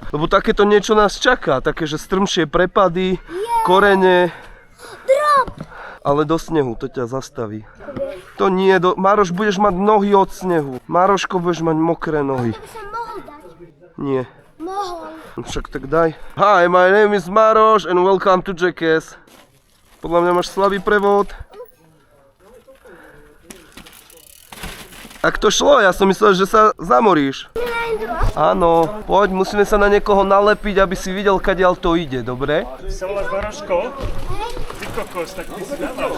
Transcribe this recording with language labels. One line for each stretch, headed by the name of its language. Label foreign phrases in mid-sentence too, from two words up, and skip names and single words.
Slovak: Lebo takéto niečo nás čaká, také, že strmšie prepady, korene. Ale do snehu, to ťa zastaví. To nie, Maroš, budeš mať nohy od snehu. Maroško, budeš mať mokré nohy. To by som mohol dať. Nie. Mohol. Však tak daj.
English: Hi, my name is Maroš and welcome to Jackass.
Slovak: Podľa mňa máš slabý prevod. Tak to šlo, ja som myslel, že sa zamoríš. Áno, poď, musíme sa na niekoho nalepiť, aby si videl, kadiaľ to ide, dobre? Ty sa voláš Maroško? Ty kokos, tak ty si dávaš.